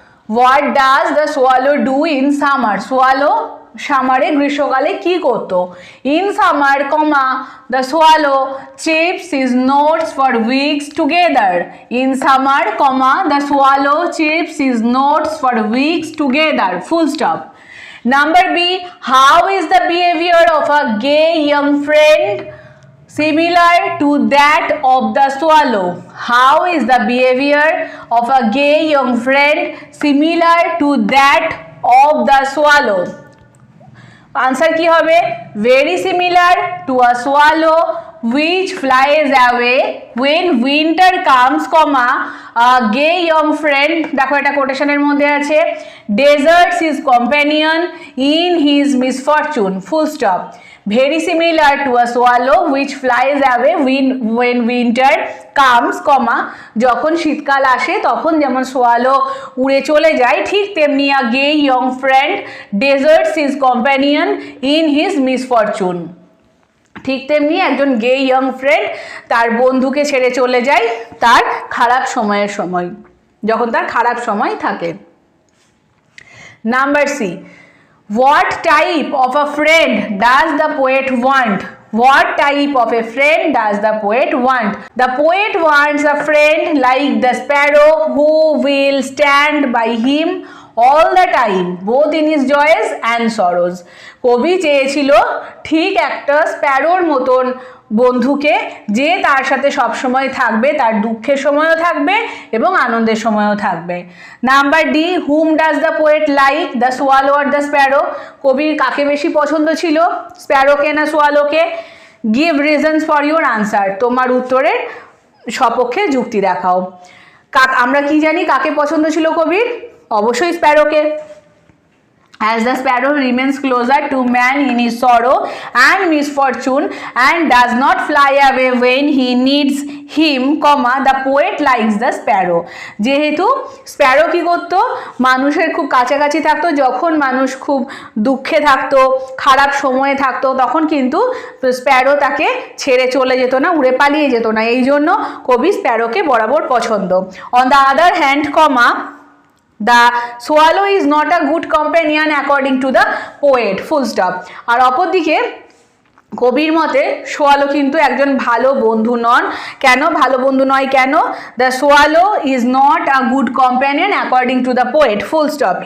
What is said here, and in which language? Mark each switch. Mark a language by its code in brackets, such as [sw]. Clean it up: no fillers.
[en] What does the swallow do in summer? [bn] Swallow সামারে, গ্রীষ্মকালে কি করতো? [en] In summer comma the swallow chips is notes for weeks together. In summer comma the swallow chips is notes for weeks together, full stop. Number B, how is the behavior of a gay young friend similar to that of the swallow? How is the behavior of a gay young friend similar to that of the swallow? Answer [bn] কি হবে? [en] Very similar to a swallow which flies away when winter comes, comma, a gay young friend, [bn] দেখো এটা কোটেশনের মধ্যে আছে, [en] deserts his companion in his misfortune, full stop. Very similar to a swallow which flies away when winter comes, comma, [bn] যখন শীতকাল আসে তখন যেমন swallow উড়ে চলে যায়, ঠিক তেমনি [en] a gay young friend deserts his companion in his misfortune. [bn] ঠিক তেমনি একজন গে ইয়ং ফ্রেন্ড তার বন্ধুকে ছেড়ে চলে যায় তার খারাপ সময়ের সময়, যখন তার খারাপ সময় থাকে। [en] Number C, what type of a friend does the poet want? What type of a friend does the poet want? The poet wants a friend like the sparrow who will stand by him all the time, both in his joys and sorrows. [bn] কবি চেয়েছিল ঠিক একটা স্প্যারোর মতন বন্ধুকে, যে তার সাথে সব সময় থাকবে, তার দুঃখের সময়ও থাকবে এবং আনন্দের সময়ও থাকবে। [en] Number D, whom does the poet like, the swallow or the sparrow? [bn] কবির কাকে বেশি পছন্দ ছিল, স্প্যারোকে না সোয়ালোকে? [en] give reasons for your answer, [bn] তোমার উত্তরের সপক্ষে যুক্তি দেখাও। আমরা কি জানি কাকে পছন্দ ছিল কবির? অবশ্যই স্প্যারোকে। [en] As the sparrow remains closer to man in his sorrow and misfortune and does not fly away when he needs him, comma, the poet likes the sparrow. [bn] যেহেতু স্প্যারো কি করতো, মানুষের খুব কাছাকাছি থাকতো, যখন মানুষ খুব দুঃখে থাকতো, খারাপ সময়ে থাকতো, তখন কিন্তু স্প্যারো তাকে ছেড়ে চলে যেত না, উড়ে পালিয়ে যেত না, এই জন্য কবি স্প্যারোকে বরাবর পছন্দ। [en] On the other hand, comma, the swallow is not a good companion according to the poet, full stop. [bn] আর অপরদিকে কবির মতে সোয়ালো কিন্তু একজন ভালো বন্ধু নন। কেন ভালো বন্ধু নয় কেন? [en] The swallow is not a good companion according to the poet, full stop.